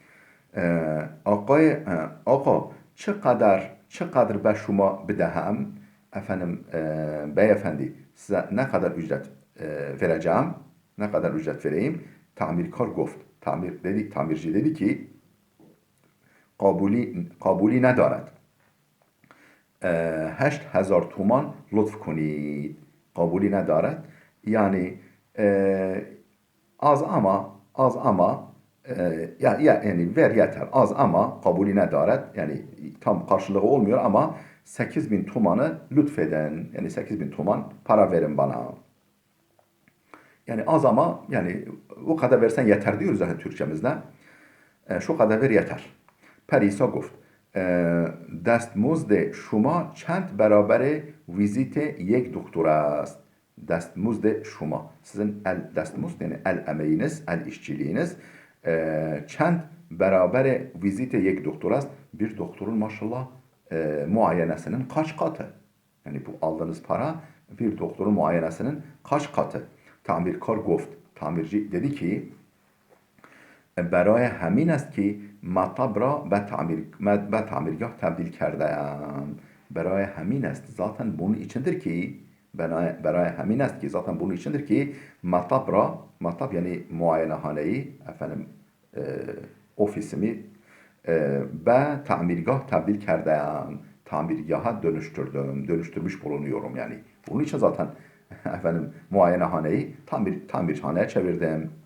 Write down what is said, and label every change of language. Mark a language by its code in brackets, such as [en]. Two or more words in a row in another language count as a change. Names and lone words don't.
[fa] آقا چه قدر به شما بدهم [tr] efendim beyefendi size ne kadar ücret vereceğim, ne kadar ücret vereyim? [fa] تعمیرکار گفت. [tr] Tamirci dedi ki [fa] قابلی ندارد. 8000 تومان لطف کنید. قابلی ندارد. [tr] Yani az ama yani ver yeter. Az ama [fa] قابلی ندارد. [tr] Yani tam karşılığı olmuyor ama 8000 tumanı lütfeden. Yani 8000 tuman para verin bana. Yani az ama yani o kadar versen yeter diyoruz zaten Türkçemizde. Şu kadar ver yeter. [fa] Perisa گفت دستمزد شما چند برابر ویزیت یک دکتر است. دستمزد شما. [tr] Sizin destmuz yani el emeğiniz, el işçiliğiniz [fa] چند برابر ویزیت یک دکتراست. [tr] Bir doktorun maşallah muayenesinin kaç katı? Yani bu aldığınız para bir doktorun muayenesinin kaç katı? [fa] تعمیرکار گفت. [tr] Tamirci dedi ki [fa] برای همین است که مطب را به تعمیرگاه تبدیل کردم. برای همین است. [tr] Zaten bunun içindir ki [fa] برای همین است [tr] ki zaten bunun içindir ki matap yani muayenehaneyi efendim ofisimi [fa] به تعمیرگاه تبدیل کردم. [tr] Tamirgaha dönüştürmüş bulunuyorum yani. Bunun için zaten efendim muayenehaneyi tamirhaneye çevirdim.